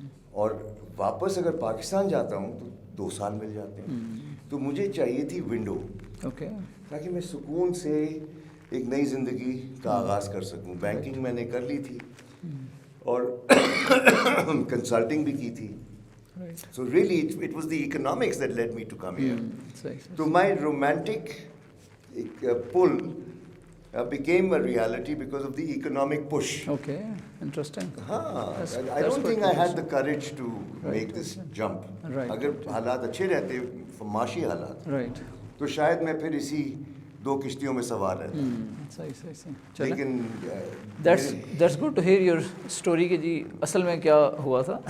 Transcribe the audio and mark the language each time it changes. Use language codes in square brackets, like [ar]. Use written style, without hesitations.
[ur] اور واپس اگر پاکستان جاتا ہوں تو 2 سال مل جاتے ہیں. تو مجھے چاہیے تھی ونڈو تاکہ میں سکون سے ایک نئی زندگی کا آغاز کر سکوں. بینکنگ میں نے کر لی تھی اور کنسلٹنگ بھی کی تھی. [en] So really it was the economics that led me to come here. So my romantic pull became a reality because of the economic push. Okay, interesting. I don't think I had the courage to make this jump. [ur] اگر حالات اچھے رہتے، معاشی حالات، تو شاید میں پھر اسی 2 کشتیوں میں سوار رہتا ہے. صحیح. لیکن [en] that's good to hear your story [ur] کہ جی اصل میں کیا ہوا تھا.